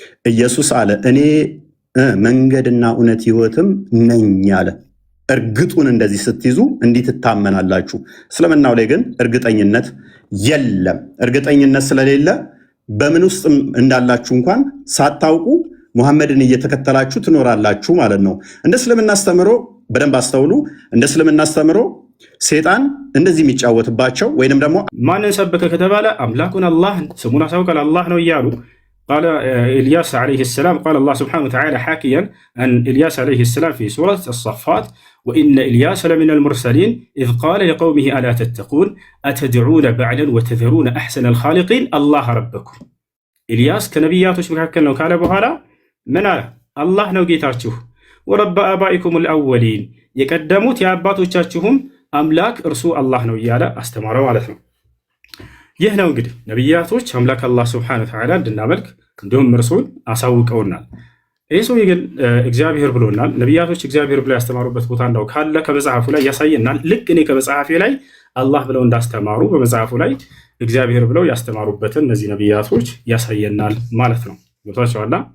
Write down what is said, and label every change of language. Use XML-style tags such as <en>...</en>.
<am>ኢየሱስ አለ እኔ መንገድና እውነት ሕይወትም ነኝ አለ። እርግጡን እንደዚህ ስትይዙ እንዲህ ትታመናላችሁ። እስልምናው ላይ ግን እርግጠኝነት የለም። እርግጠኝነት ስለሌለ በምን ውስጥ እንዳላችሁ እንኳን ሳታውቁ ሙሐመድን እየተከተላችሁ ትኖራላችሁ ማለት ነው። እንደ እስልምና አስተምሮ በደንብ አስተውሉ። እንደ እስልምና አስተምሮ ሴጣን እንደዚህ የሚጫወትባቸው ወይንም ደግሞ ማንን ሰበከ ከተባለ አምላኩን አላህን ስሙን አሳውቀል አላህ ነው እያሉ</am> <ar>قال إلياس عليه السلام قال الله سبحانه وتعالى حاكيا عن إلياس عليه السلام في سورة الصفات وإن إلياس لمن المرسلين إذ قال لقومه ألا تتقون أتدعون بعلا وتذرون أحسن الخالقين الله ربكم إلياس كنبياتوች</ar> <am>መካከል ነው ካለ በኋላ ምን አለ? አላህ ነው ጌታችሁ ወረበ አባኢኩም الأولين የቀደሙት የአባቶቻችሁም አምላክ እርሱ አላህ ነው እያለ አስተማረው ማለት ነው። ይህ ነው እንግዲህ ነቢያቶች አምላክ አላህ ስብሐነ ወተዓላ እንድናመልክ እንዲሁም እርሱን አሳውቀውናል። ይህ ሰው ግን እግዚአብሔር ብሎናል። ነቢያቶች እግዚአብሔር ብለው ያስተማሩበት ቦታ እንዳው ካለ ከመጽሐፉ ላይ ያሳየናል። ልክ እኔ ከመጽሐፌ ላይ አላህ ብለው እንዳስተማሩ በመጽሐፉ ላይ እግዚአብሔር ብለው ያስተማሩበትን እነዚህ ነቢያቶች ያሳየናል ማለት ነው። ገብቷችኋል?</am>